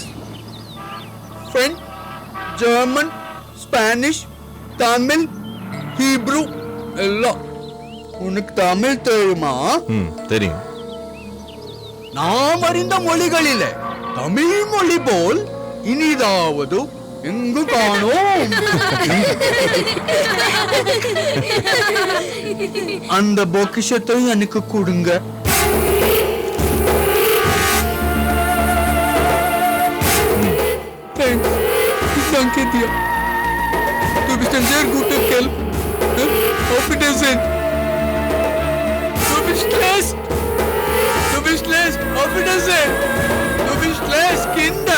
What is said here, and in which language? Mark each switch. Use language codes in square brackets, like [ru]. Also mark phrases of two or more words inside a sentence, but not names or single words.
[en] French, German, Spanish, Tamil, Hebrew. [ta] எல்லாம். உனக்கு தமிழ் தெரியுமா? தெரியும். நாம் அறிந்த மொழிகளிலே தமிழ் மொழி போல் இனிதாவது எங்கு காணோம். அந்த பொக்கிஷத்தை எனக்கு கொடுங்க. [de] Danke dir. Du bist ein sehr guter Kerl. Auf Wiedersehen. Du bist lässt. Du bist lässt. Auf Wiedersehen. Du bist lässt, Kinder.